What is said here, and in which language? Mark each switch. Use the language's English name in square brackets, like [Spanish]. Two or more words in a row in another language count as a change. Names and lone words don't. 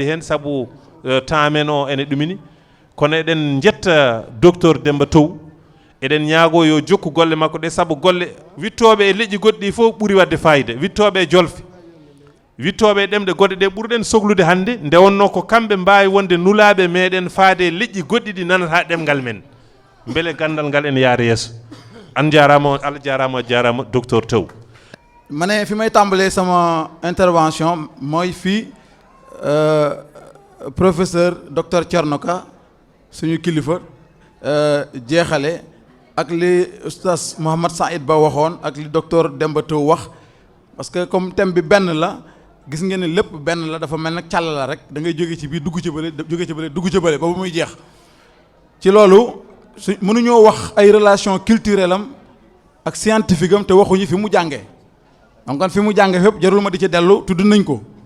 [Fula] hen saabu temps men o ene ɗumini kono eɗen jetta docteur Demba Tow eɗen ñaago yo jokku golle makko ɗe saabu golle wittoɓe e leƴƴi goɗɗi ɗi fof ɓuuri wadde fayida wittoɓe e jolfe wittoɓe e ɗemɗe goɗɗe ɗe ɓurɗen sohlude hannde nde wonno ko kamɓe mbawi wonde nulaɓe meɗen faade leƴƴi goɗɗi ɗi nanata ɗemgal men beele gandal ngal ene yaara yeeso an jarama Allah jarama jarama docteur Tow [Wolof] ma ne fi may tàmbalee sama intervention mooy fii professeur docteur Thierno Ka suñu kilifa jeexale ak li oustaz Mouhamad Saïd Ba waxoon ak li docteur Demba Tow wax [French] parce que [Wolof] comme thème bi benn la gis ngeen ne lépp benn la dafa mel nag càll la rek da ngay jóge ci biir dugg ci bële jóge ci bële dugg ci bële ba bu muy jeex ci loolu su mënuñoo wax ay [French] relation culturelle [Wolof] am ak scientifique am te waxuñu fi mu jàngee donc kon fi mu jàngee fépp jarul ma di ci dellu tudd nañ ko